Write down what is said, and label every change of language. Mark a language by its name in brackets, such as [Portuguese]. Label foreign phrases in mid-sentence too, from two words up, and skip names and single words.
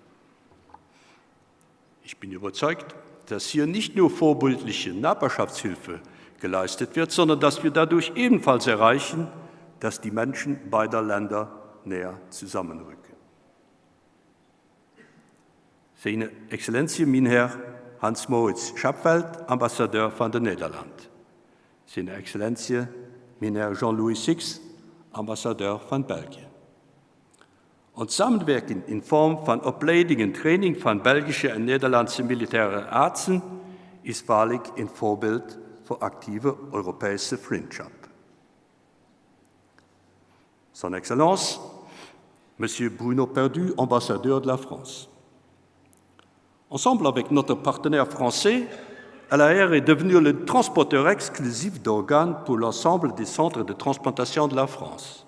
[German] Ich bin überzeugt, dass hier nicht nur vorbildliche Nachbarschaftshilfe geleistet wird, sondern dass wir dadurch ebenfalls erreichen, dass die Menschen beider Länder näher zusammenrücken. Seine Exzellentie, mein Herr Hans-Moritz Schapveld, Ambassadeur von den Nederlanden. Seine Exzellentie, mein Herr Jean-Louis Six, Ambassadeur von Belgien. [Dutch] Und Samenwerken in Form van opleiding en training van Belgische en Nederlandse militaire artsen is waarlijk een voorbeeld voor actieve Europese vriendschap. [French] Son Excellence, Monsieur Bruno Perdu, ambassadeur de la France. Ensemble avec notre partenaire français, LAR est devenu le transporteur exclusif d'organes pour l'ensemble des centres de transplantation de la France.